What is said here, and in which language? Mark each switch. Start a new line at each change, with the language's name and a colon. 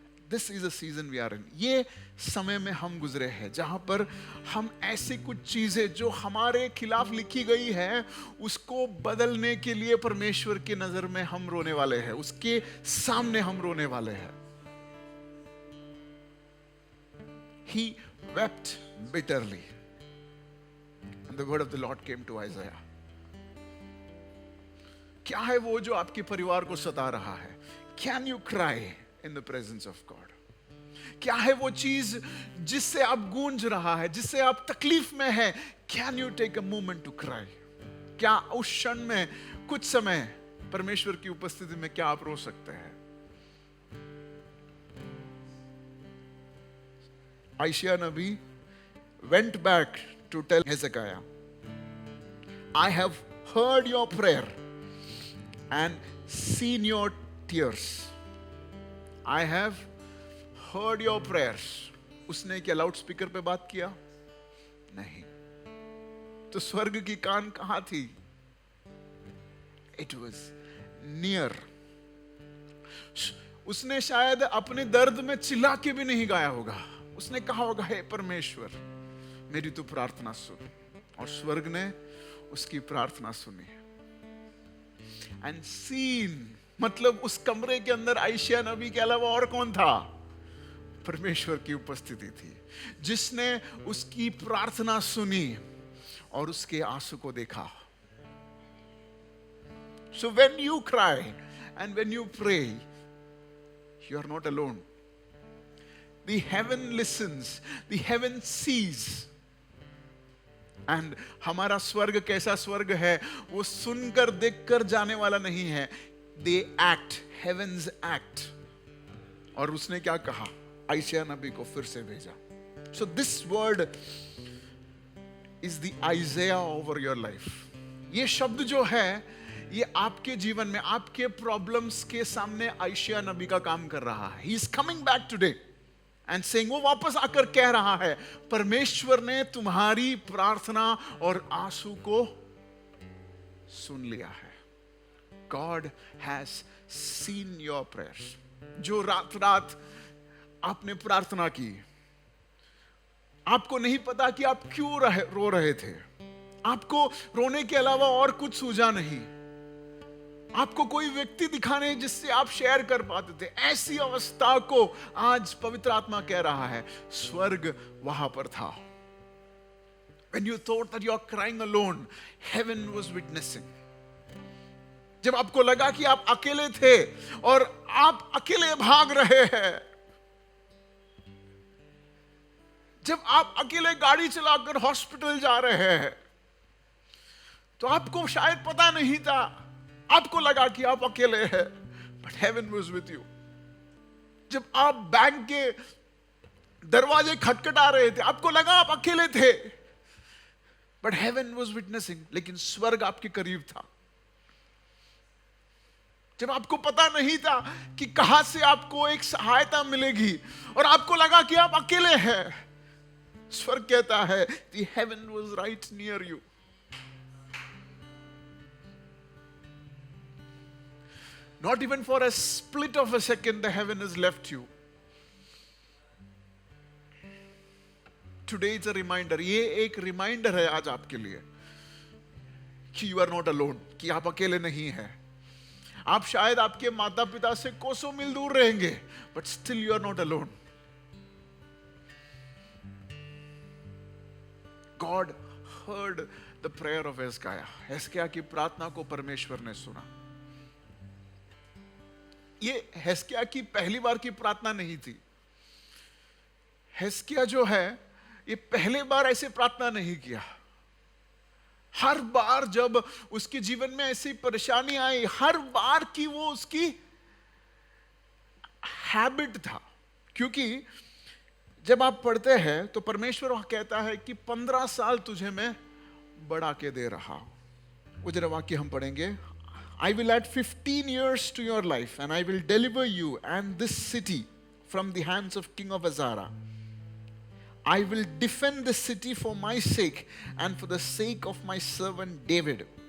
English: This is a season we are in.
Hindi: ये समय में हम गुजरे हैं जहां पर हम ऐसी कुछ चीजें जो हमारे खिलाफ लिखी गई है उसको बदलने के लिए परमेश्वर की नजर में हम रोने वाले हैं, उसके सामने हम रोने वाले हैं।
English: He wept bitterly and the word of the Lord came to Isaiah।
Hindi: क्या है वो जो आपके परिवार को सता रहा है?
English: Can you cry in the presence of God?
Hindi: क्या है वो चीज जिससे आप गूंज रहा है, जिससे आप तकलीफ में है?
English: Can you take a moment to cry?
Hindi: क्या उस क्षण में कुछ समय परमेश्वर की उपस्थिति में क्या आप रो सकते हैं?
English: Isaiah Nabi went back to tell Hezekiah, I have heard your prayer and seen your tears। I have heard your prayers।
Hindi: उसने क्या लाउड स्पीकर पे बात किया? नहीं। तो स्वर्ग की कान कहां थी?
English: It was near।
Hindi: उसने शायद अपने दर्द में चिल्ला के भी नहीं गाया होगा, उसने कहा होगा, हे परमेश्वर मेरी तू प्रार्थना सुन। और स्वर्ग ने उसकी प्रार्थना सुनी।
English: and scene
Hindi: मतलब उस कमरे के अंदर आइज़ाया नबी के अलावा और कौन था? परमेश्वर की उपस्थिति थी, जिसने उसकी प्रार्थना सुनी और उसके आंसू को देखा।
English: So when you cry and when you pray, you are not alone। The heaven listens, the heaven sees।
Hindi: And हमारा स्वर्ग कैसा स्वर्ग है? वो सुनकर देखकर जाने वाला नहीं है।
English: They act, heavens act।
Hindi: और उसने क्या कहा? आइज़ाया नबी को फिर से भेजा।
English: So this word is the Isaiah over your life।
Hindi: ये शब्द जो है ये आपके जीवन में, आपके प्रॉब्लम्स के सामने आइज़ाया नबी का काम कर रहा है।
English: He is coming back today and saying,
Hindi: वो वापस आकर कह रहा है, परमेश्वर ने तुम्हारी प्रार्थना और आंसू को सुन लिया है।
English: God has seen your prayers।
Hindi: जो रात रात आपने प्रार्थना की, आपको नहीं पता कि आप क्यों रो रहे थे, आपको रोने के अलावा और कुछ सूझा नहीं, आपको कोई व्यक्ति दिखा नहीं जिससे आप शेयर कर पाते थे। ऐसी अवस्था को आज पवित्र आत्मा कह रहा है स्वर्ग वहां पर था।
English: When you thought that you are crying alone, heaven was witnessing.
Hindi: जब आपको लगा कि आप अकेले थे और आप अकेले भाग रहे हैं, जब आप अकेले गाड़ी चलाकर हॉस्पिटल जा रहे हैं, तो आपको शायद पता नहीं था, आपको लगा कि आप अकेले हैं,
English: but heaven was with you.
Hindi: जब आप बैंक के दरवाजे खटखटा रहे थे, आपको लगा आप अकेले थे,
English: but heaven was witnessing.
Hindi: लेकिन स्वर्ग आपके करीब था। जब आपको पता नहीं था कि कहां से आपको एक सहायता मिलेगी और आपको लगा कि आप अकेले हैं, स्वर्ग कहता है
English: the heaven was right near you. Not even for a split of a second the heaven has left you. Today it's a reminder.
Hindi: ये एक रिमाइंडर है आज आपके लिए कि
English: you are not alone,
Hindi: कि आप अकेले नहीं हैं। आप शायद आपके माता पिता से कोसों मील दूर रहेंगे,
English: but still you are not alone. God heard the prayer of Hezekiah.
Hindi: हेस्किय्याह की प्रार्थना को परमेश्वर ने सुना। ये हेस्किय्याह की पहली बार की प्रार्थना नहीं थी। हेस्किय्याह जो है ये पहले बार ऐसे प्रार्थना नहीं किया। हर बार जब उसके जीवन में ऐसी परेशानी आई, हर बार की वो उसकी हैबिट था। क्योंकि जब आप पढ़ते हैं तो परमेश्वर वहां कहता है कि 15 साल तुझे मैं बढ़ा के दे रहा हूं। वो जरा वाक्य हम पढ़ेंगे।
English: I will add 15 years to your life and I will deliver you and this city from the hands of King of Azara. I will defend the city for my sake and for the sake of my servant David.